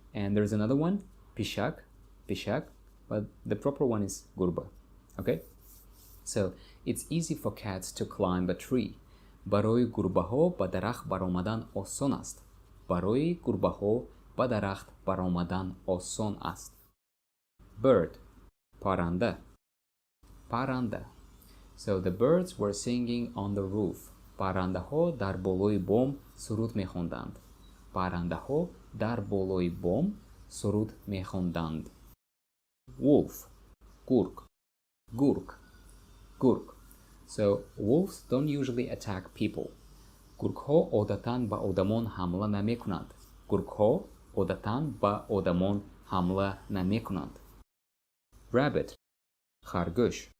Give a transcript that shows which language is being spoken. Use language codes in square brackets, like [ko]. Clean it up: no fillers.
[en] And there's another one, pishak, but the proper one is gurba. Okay? So it's easy for cats to climb a tree. [tg] Барои гурбаҳо ба дарахт баромадан осон аст. Барои гурбаҳо ба дарахт баромадан осон аст. [en] Bird, paranda. So the birds were singing on the roof. [tg] Парандаҳо дар болои бом суруд мехонданд. Парандаҳо дар болои бом суруд мехонданд. [en] Wolf, gurk. So wolves don't usually attack people. [tg] Gurkҳо одатан ба одамон ҳамла намекунанд. Gurkҳо одатан ба одамон ҳамла намекунанд. [en] Rabbit, харгӯш.